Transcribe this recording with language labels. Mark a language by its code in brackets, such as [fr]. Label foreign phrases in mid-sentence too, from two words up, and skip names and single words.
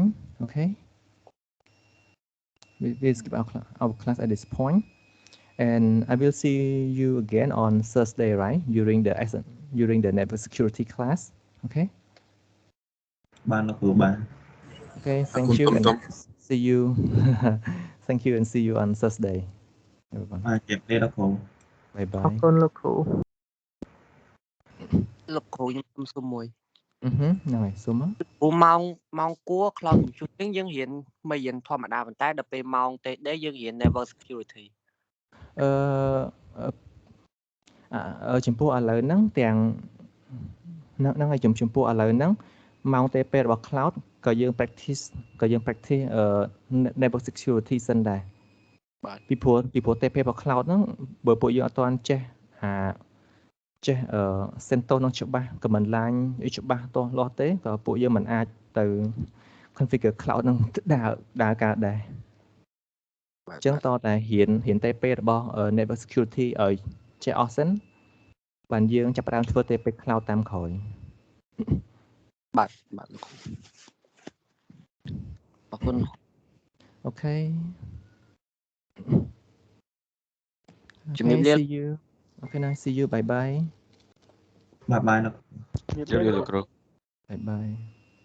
[en] Okay, we will skip our class at this point, and I will see you again on Thursday, right? During the network security class. Okay. Okay, thank you and see you. Thank you and see you on Thursday. Everyone. Bye bye. [km] អរគុណលោកគ្រូ លោកគ្រូខ្ញុំសុំមួយ ហ្នឹងហើយសុំមក ព្រោះម៉ោងគួរ [en] cloud computing [km] យើងរៀនមិនរៀនធម្មតាប៉ុន្តែដល់ពេលម៉ោង TD យើងរៀន [en] network security [km] ចំពោះឥឡូវហ្នឹងទាំងហ្នឹងហើយចំពោះឥឡូវហ្នឹងម៉ោង TP របស់ cloud ក៏យើង [en] practice network security [km] សិនដែរបាទពីព្រោះ TP របស់ cloud ហ្នឹងបើពួកយើងអត់ទាន់ចេះចេះsento នឹងច្បាស់ [en] command line [km] ឲ្យច្បាស់ទាស់លាស់ទេក៏ពួកយើងមិនអាចទៅ [en] configure cloud [km] នឹងដើរការដែរអញ្ចឹងតតែហ៊ាន TP របស់ [en] network security [km] ឲ្យចេះអស់សិនបានយើងចាប់ផ្ដើមធ្វើ [en] TP cloud [km] តាមក្រោយ បាទអរគុណ អូខេ ជំរាបលា [en] see you អូខេណា see you bye bye bye bye [km] លោក ជម្រាបលាលោកគ្រូ [en] bye bye